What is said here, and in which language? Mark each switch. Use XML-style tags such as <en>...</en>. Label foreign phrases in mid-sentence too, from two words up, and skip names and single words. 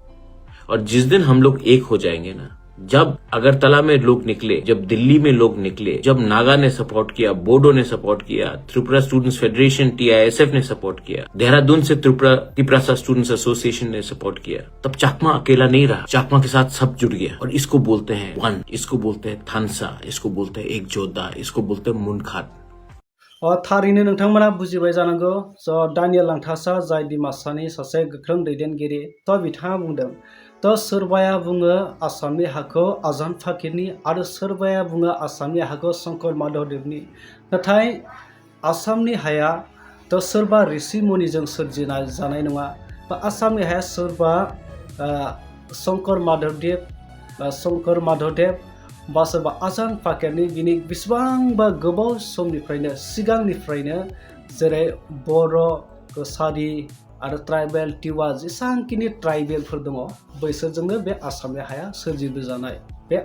<hi>और जिस दिन हम लोग एक हो जाएंगे ना, जब अगरतला में लोग निकले, जब दिल्ली में लोग निकले, जब नागा ने सपोर्ट किया, बोडो ने सपोर्ट किया, त्रिपुरा स्टूडेंट्स फेडरेशन TISF ने सपोर्ट किया, देहरादून से त्रिपुरा स्टूडेंट्स एसोसिएशन ने सपोर्ट किया, तब चाकमा अकेला नहीं रहा। चाकमा के साथ सब जुड़ गया। और इसको बोलते हैं वन, इसको बोलते हैं थानसा, इसको बोलते हैं एक जोधा, इसको बोलते हैं मुनखात।</hi> <brx>थारैनो नोंथांमोना बुजिबाय जानांगौ स' दानियाल लांथासा जाय डिमासानि सासे गोख्रों दैदेनगिरि थ' बिथाङा बुंदों थ' सोरबाया बुङो आसामनि हाखौ आजान फाकिरनि आरो सोरबाया बुङो आसामनि हाखौ शंकर माधवदेवनि। नाथाय आसामनि हाया थ' सोरबा ऋषि मुनिजों सोरजिना जानाय नङा, बा आसामनि हाया सोरबा शंकर माधवदेव बा सोरबा आजान फाकिरनि बिनि बेसेबांबा गोबाव समनिफ्रायनो सिगांनिफ्रायनो जेरै बर', कसारि आरो ट्राइबेल, टिवा जेसांखिनि ट्राइबेलफोर दङ बैसोरजोंनो बे आसामनि हाया सोरजिबोजानाय।</brx>